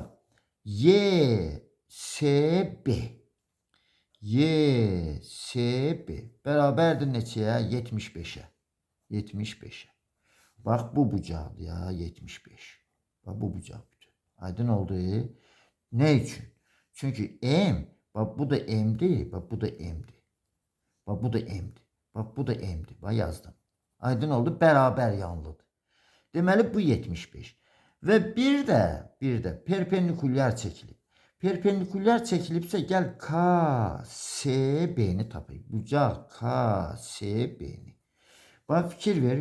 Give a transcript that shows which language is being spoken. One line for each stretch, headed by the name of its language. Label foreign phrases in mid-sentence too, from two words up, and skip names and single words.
Azerbaijani: Y, S, B. Y, S, B. Bərabərdir neçəyə? 75'ə. 75'ə. Bax, bu bucaqdır ya, 75. Bax, bu bucaq bütün. Aydın oldu. Ne üçün?
Turkish: Çünkü M, bak bu da M'dir, bak bu da M'dir. Bak bu da M'dir. Bak bu da M'dir. Bak, yazdım.
Azerbaijani: Aydın oldu, bərabər yanlıdır. Deməli, bu 75. Və bir də perpendikulyar çəkilib. Perpendikulyar çəkilibsə, gəl K, S, B-ni tapayım. Bucaq K, S, B-ni. Bax, fikir ver.